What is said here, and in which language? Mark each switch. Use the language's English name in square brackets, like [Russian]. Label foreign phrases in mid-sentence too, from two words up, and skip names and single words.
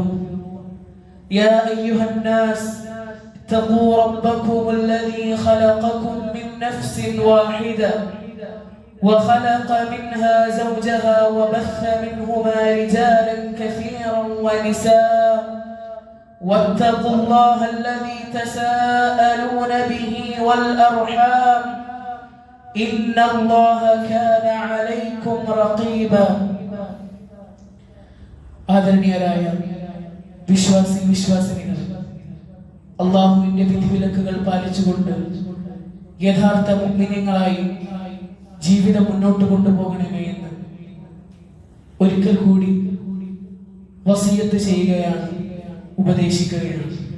[Arabic] يا أيها الناس اتقوا ربكم الذي خلقكم من نفس واحدة وخلق منها زوجها وبث منهما رجالا كثيرا ونساء واتقوا الله الذي تساءلون به والأرحام إن الله كان عليكم رقيبا. [Malayalam] ആദരണീയരായ വിശ്വാസിനികൾ, അല്ലാഹുവിന്റെ വിധിവിലക്കുകൾ പാലിച്ചുകൊണ്ട് യഥാർത്ഥ മുഅ്മിനീങ്ങളായി ജീവിതം മുന്നോട്ട് കൊണ്ടുപോകണമേ എന്ന് ഒരിക്കൽ കൂടി വസിയത്ത് ചെയ്യുകയാണ്, ഉപദേശിക്കുകയാണ്.